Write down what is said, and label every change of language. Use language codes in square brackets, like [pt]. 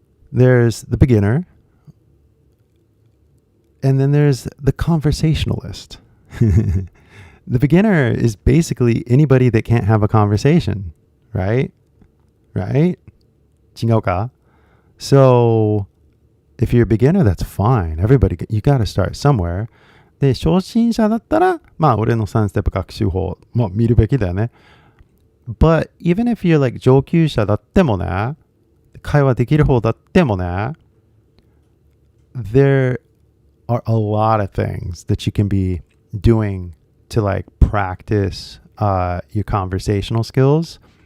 [en] There's the beginner and then there's the conversationalist. The beginner is basically anybody that can't have a conversation, right? Right? [ja] 違うか? [en] So if you're a beginner, that's fine. You got to start somewhere. [ja] で、初心者だったら、俺の3ステップ学習法、見るべきだよね。 [en] But even if you're like [ja] 上級者だってもね、会話できる方だってもね、 [en] there are a lot of things that you can be doing to like practice your conversational skills.